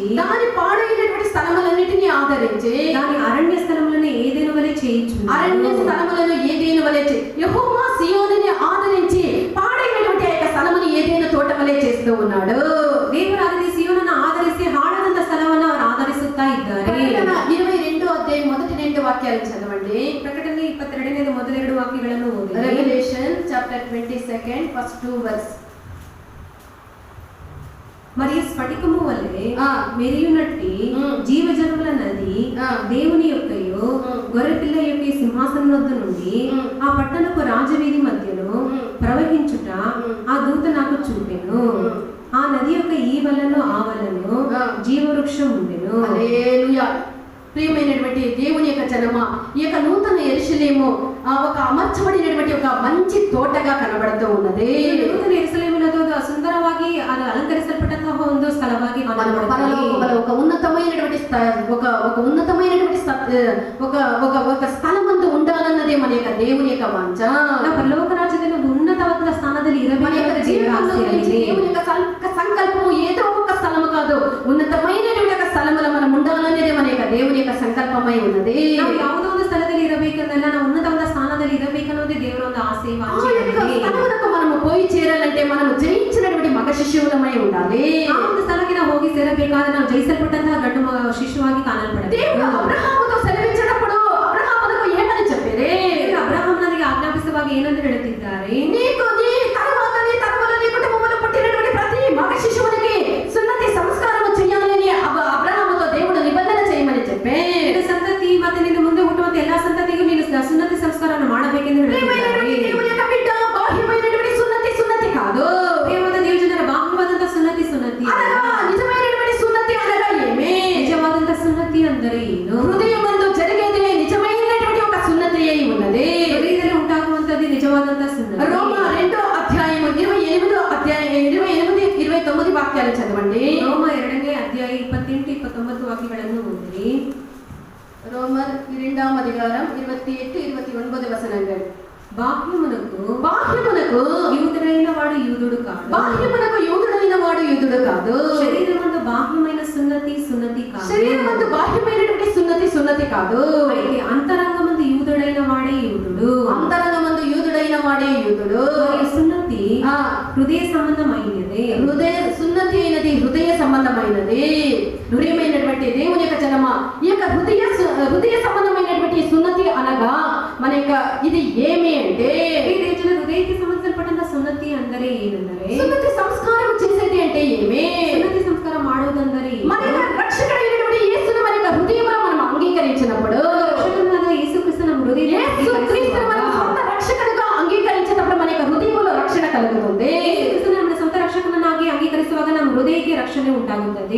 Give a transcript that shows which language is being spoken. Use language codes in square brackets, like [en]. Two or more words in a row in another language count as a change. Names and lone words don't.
[te] దాని పాడైనటువంటి స్థలములన్నిటిని ఆదరించి దాని అరణ్య స్థలములను ఏదేను వలె చేయించున్నాడు. అరణ్య స్థలములను ఏదేను వలె యెహోవా సియోనుని ఆదరించి పాడైనటువంటి ఆ యొక్క స్థలమును ఏదేను తోట వలె చేస్తూ ఉన్నాడు. [kn] ದೇವರು ಅದರಲ್ಲಿ ಸಿಯೋನನ್ನು ಆಧರಿಸಿ ಹಾಳಾದಂತ ಸ್ಥಳವನ್ನು ಅವರು ಆಧರಿಸುತ್ತಾ ಇದ್ದಾರೆ. [te] 22వ అధ్యాయం మొదటి 2 వాక్యాలు చదవండి. [kn] ಪ್ರಕಟಣೆ 22ನೇ ಮೊದಲ 2 ವಾಕ್ಯಗಳನ್ನು ಓದಿರಿ. [en] Revelation chapter 22 first 2 verse. [te] మరియు స్ఫటికము వలె మెరియునట్టి మ్మ్. జీవజలముల నది దేవుని యొక్కయు గొర్రెపిల్ల యొక్క సింహాసనం వద్ద నుండి మ్మ్. ఆ పట్టణపు రాజవీధి మధ్యలో మ్మ్. ప్రవహించుట మ్మ్. ఆ దూత నాకు చూపెను. మ్మ్. ఆ నది యొక్క ఈ వలను ఆ వలను జీవవృక్షం ఉండెను. హల్లెలూయా. ప్రియమైనటువంటి దేవుని యొక్క జనమా, ఈ యొక్క నూతన యెరూషలేము ఒక అమర్చబడినటువంటి ఒక మంచి తోటగా కనబడుతూ ఉన్నది. [kn] ನೂತನ ಯೆರೂಸಲೇಮಿನದು ಸುಂದರವಾಗಿ ಅದು ಅಲಂಕರಿಸಲ್ಪಟ್ಟಂತಹ ಒಂದು ಸ್ಥಳವಾಗಿ ಕಾಣಬರುತ್ತದೆ. [te] పరలోకములో ఒక ఉన్నతమైనటువంటి ఒక స్థలమందు ఉండాలన్నదే మన యొక్క దేవుని యొక్క వాంఛ. [kn] ನಾವು ಪರಲೋಕ ರಾಜ್ಯದಲ್ಲಿ ಒಂದು ಉನ್ನತವಾದ ಸ್ಥಾನದಲ್ಲಿ [te] మన యొక్క [kn] ಇರಬೇಕು. [te] జీవితంలో దేవుని యొక్క సంకల్పము ఏదో ఒక స్థలము కాదు, ఉన్నతమైనటువంటి ఒక స్థలములో మనం ఉండాలనేదే మన యొక్క దేవుని యొక్క సంకల్పమై ఉన్నది. [kn] ನಾವು ಯಾವುದೋ ಒಂದು ಸ್ಥಳದಲ್ಲಿ ಇರಬೇಕನ್ನಲ್ಲ, ನಾವು ಉನ್ನತವಾದ ಸ್ಥಾನದಲ್ಲಿ ಇರಬೇಕನ್ನೋದೇ ದೇವರ ಒಂದು ಆಸೆ [te] ఆ [kn] ವಾಂಛೆ [te] యొక్క [kn] ಆಗಿದೆ. [te] స్థలమునకు మనము పోయి చేరాలంటే మనము జయించినటువంటి మగ శిశువులమై ఉండాలి. [kn] ಆ ಒಂದು ಸ್ಥಳಕ್ಕೆ ನಾವು ಹೋಗಿ ಸೇರಬೇಕಾದ್ರೆ ನಾವು ಜಯಿಸಲ್ಪಟ್ಟಂತಹ ಗಂಡು ಶಿಶುವಾಗಿ ಕಾಣಲ್ಪಡಬೇಕು. [te] దేవుడు అబ్రహాముతో సెలవిచ్చినప్పుడు అబ్రహామునకు ఏమని చెప్పారు? [kn] ಅಬ್ರಹಾಮನಿಗೆ ಆಜ್ಞಾಪಿಸುವಾಗ ಏನಂತ ಹೇಳುತ್ತಿದ್ದಾರೆ? [te] నీకు నీ తరువాత నీ తరముల నీ కుటుంబములో పుట్టినటువంటి ప్రతి మగ శిశువునికి సున్నతి సంస్కారము చేయాలని అబ్రహాముతో దేవుడు నిబంధన చేయమని చెప్పే. [kn] ನಿನ್ನ ಸಂತತಿ ಮತ್ತೆ ನಿನ್ನ ಮುಂದೆ ಹುಟ್ಟುವಂತ ಎಲ್ಲಾ ಸಂತತಿಗೂ ನೀನು ಸುನ್ನತಿ ಸಂಸ್ಕಾರವನ್ನು ಮಾಡಬೇಕೆಂದು ಹೇಳುತ್ತಿದ್ದಾರೆ. [te] దేవుని యొక్క బిడ్డ బాహ్యమైనటువంటి సున్నతి కాదు. [kn] ದೇವರ ದೇವಜನರ ಬಾಹ್ಯವಾದಂತ ಸುನ್ನತಿ [te] అనగా నిజమైనటువంటి సున్నతి అనగా ఏమి? [kn] ನಿಜವಾದಂತ ಸುನ್ನತಿ ಅಂದರೆ ಏನು? [te] హృదయమందు జరిగేది నిజమైనటువంటి ఒక సున్నతి అయి ఉన్నది. [kn] ಹೃದಯದಲ್ಲಿ ಉಂಟಾಗುವಂತದ್ದು ನಿಜವಾದಂತ ಸುನ್ನತಿ. [te] రోమ 2వ అధ్యాయం 28-29 వాక్యాలు చదవండి. [kn] ರೋಮ 2ನೇ ಅಧ್ಯಾಯ 28-29 ವಾಕ್ಯಗಳನ್ನು ಓದಿರಿ. [te] రోమర్ 2వ అధికారం 28-29 వచనాలు. బాహ్యమునకు యూదుడైన వాడు యూదుడు కాదు. బాహ్యమునకు యూదుడైన వాడు యూదుడు కాదు. శరీరమందు బాహ్యమైన సున్నతి కాదు. శరీరమందు బాహ్యమైనటువంటి సున్నతి కాదు. అయితే అంతరంగమందు యూదుడైన వాడే యూదుడు. అంతరంగమందు యూదుడైన వాడే యూదుడు. మరియు సున్నతి హృదయ సంబంధమైనది. సున్నతి అయినది హృదయ సంబంధమైనది. ప్రియమైనటువంటి దేవుని యొక్క జనమా, ఈ యొక్క హృదయ సంబంధమైనటువంటి సున్నతి అనగా మన యొక్క ఇది ఏమి అంటే హృదయకి సంబంధించబడిన సున్నతి [kn] ಅಂದರೆ ಏನೆಂದರೆ [te] సున్నతి సంస్కారం చేసేది అంటే ఏమి? సున్నతి సంస్కారం ಮಾಡುವುದಂದರೆ మన యొక్క రక్షకుడైనటువంటి యేసును మన యొక్క హృదయంలో మనం అంగీకరించినప్పుడు, రక్షకుడైన యేసుక్రీస్తును మన హృదయంలో యేసుక్రీస్తును మన సొంత రక్షకుడిగా అంగీకరించినప్పుడు మన యొక్క హృదయంలో రక్షణ కలుగుతుంది. యేసుక్రీస్తును మన సొంత [kn] రక్షకుడನಾಗಿ అంగీకరిಸುವಾಗ ನಮ್ಮ ಹೃದಯಕ್ಕೆ ರಕ್ಷಣೆ ಉಂಟಾಗುತ್ತದೆ.